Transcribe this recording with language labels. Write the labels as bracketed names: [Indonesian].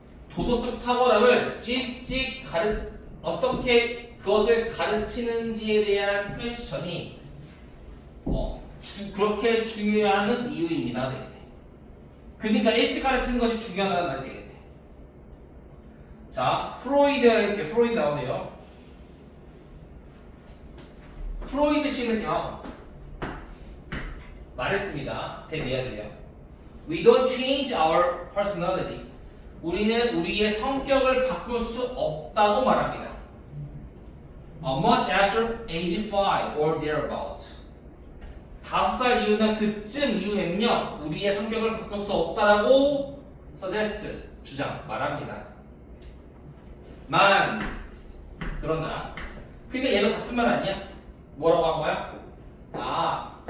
[Korean] 도덕적 탁월함을 일찍 어떻게 그것을 가르치는지에 대한 퀘스천이 그렇게 중요한 이유입니다. 되겠네. 그러니까 일찍 가르치는 것이 중요하다는 말이 되겠네. 자, 프로이드 나오네요. 프로이드 씨는요 말했습니다. 대미해야 돼요. [English] We don't change our personality. [Korean] 우리는 우리의 성격을 바꿀 수 없다고 말합니다. [English] Much after age 5 or thereabout. [Korean] 5살 이후나 그쯤 이후에는요 우리의 성격을 바꿀 수 없다라고 suggest 말합니다. 그러나 근데 얘도 같은 말 아니야? 뭐라고 한 거야?